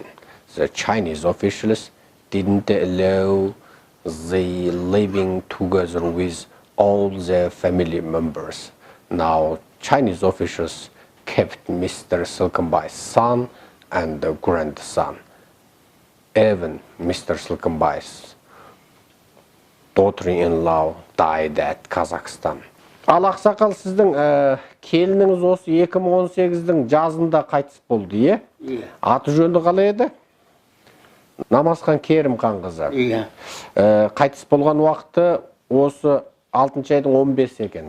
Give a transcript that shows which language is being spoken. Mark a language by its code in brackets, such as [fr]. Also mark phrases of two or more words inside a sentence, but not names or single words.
[en] The Chinese officials didn't allow the living together with all the family members. Now, Chinese officials kept Mr. Silkenbai's son and the grandson. Even Mr. Silkenbai's daughter-in-law died at Kazakhstan. [kk] Ал ақсақал, сіздің келініңіз осы 2018-дің жазында қайтыс болды, е? Иә. Аты жөнді қалай еді? Намазхан Керімхан қызы. Иә. Қайтыс болған уақыты осы 6 айдың 15 екен.